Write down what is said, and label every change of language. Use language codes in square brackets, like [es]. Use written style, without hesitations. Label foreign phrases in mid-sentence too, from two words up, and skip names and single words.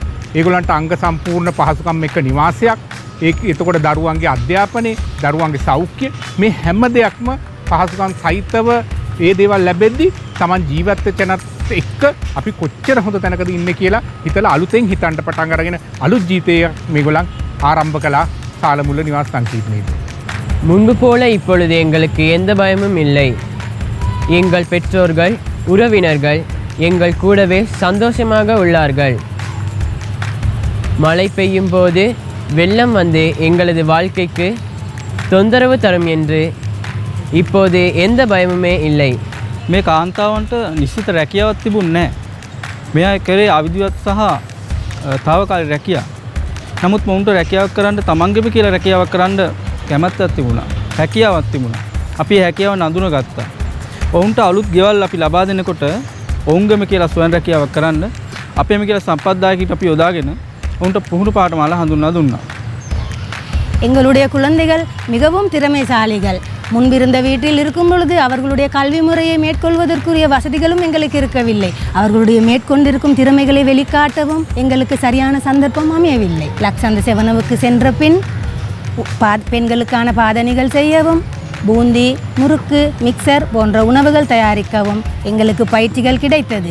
[si] ඒගොල්ලන්ට අංග සම්පූර්ණ පහසුකම් එක්ක නිවාසයක්, එතකොට දරුවන්ගේ අධ්‍යාපනය, දරුවන්ගේ සෞඛ්‍ය මේ හැම දෙයක්ම පහසුකම් සහිතව ඒ දේවල් ලැබෙද්දී Taman ජීවත් වෙච්ච නැත් එක්ක අපි කොච්චර හොඳ තැනකද ඉන්නේ කියලා හිතලා අලුතෙන් හිතන්න පටන් අරගෙන අලුත් ජීවිතයක් මේගොල්ලන් ආරම්භ කළා සාලමුල්ල නිවාස සංකීර්ණයේදී. [ta] முன்பு போல இப்பொழுது எங்களுக்கு எந்த பயமும் இல்லை. எங்கள் பெற்றோர்கள் உறவினர்கள் எங்கள் கூடவே சந்தோஷமாக உள்ளார்கள். மழை பெய்யும் போது வெள்ளம் வந்து எங்களது வாழ்க்கைக்கு தொந்தரவு தரும் என்று இப்போது எந்த பயமுமே இல்லை. [si] මේ කාන්තාවන්ට නිශ්චිත රැකියාවක් තිබුණේ නැහැ. මේ අය කරේ අවිධිවත් සහ తాවකාලික රැකියාව. නමුත් මොවුන්ට රැකියාවක් කරන්න තමන්ගේම කියලා රැකියාවක් කරන්න කැමැත්තක් තිබුණා. හැකියාවක් තිබුණා. අපි ඒ හැකියාව නඳුනගත්තා. ඔවුන්ට අලුත් ගෙවල් අපි ලබා දෙනකොට ඔවුන්ගේම කියලා ස්වයං රැකියාවක් කරන්න අපේම කියලා සම්පත්දායකීන් අපි යොදාගෙන ඔවුන්ට පුහුණු පාඨමාලා හඳුන්වා දුන්නා. [ta] எங்களுடைய குழந்தைகள் மிகவும் திறமைசாலிகள். முன்பிருந்த வீட்டில் இருக்கும் பொழுது அவர்களுடைய கல்வி முறையை மேற்கொள்வதற்குரிய வசதிகளும் எங்களுக்கு இருக்கவில்லை. அவர்களுடைய மேற்கொண்டிருக்கும் திறமைகளை வெளிக்காட்டவும் எங்களுக்கு சரியான சந்தர்ப்பம் அமையவில்லை. லக்சந்த செவனவுக்கு சென்ற பின் பெண்களுக்கான பாதணிகள் செய்யவும் பூந்தி, முறுக்கு, மிக்சர் போன்ற உணவுகள் தயாரிக்கவும் எங்களுக்கு பயிற்சிகள் கிடைத்தது.